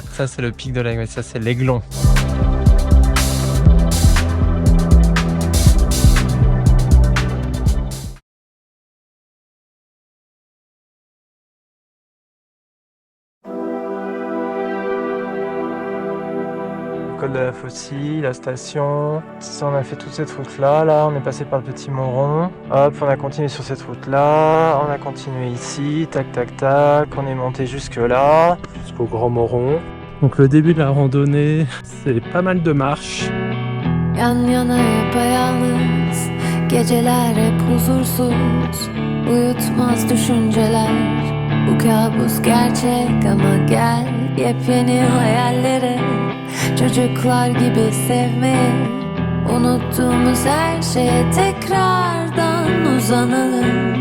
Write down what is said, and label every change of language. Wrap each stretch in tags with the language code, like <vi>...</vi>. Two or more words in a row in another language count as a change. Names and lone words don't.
<fr>Ça c'est le pic de l'Aigle, ça c'est l'Aiglon. Col de la Faucille, la station. Ça, on a fait toute cette route-là. Là, on est passé par le Petit Moron. Hop, on a continué sur cette route-là. On a continué ici. Tac, tac, tac. On est monté jusque là. Jusqu'au Grand Moron. Donc le début de la randonnée, c'est pas mal de marches.</fr> <tr>Yan yana yapayalnız, geceler hep huzursuz, uyutmaz düşünceler. Bu kabus gerçek ama gel yepyeni hayallere, çocuklar gibi sevmeye, unuttuğumuz her şeye tekrardan uzanalım.</tr>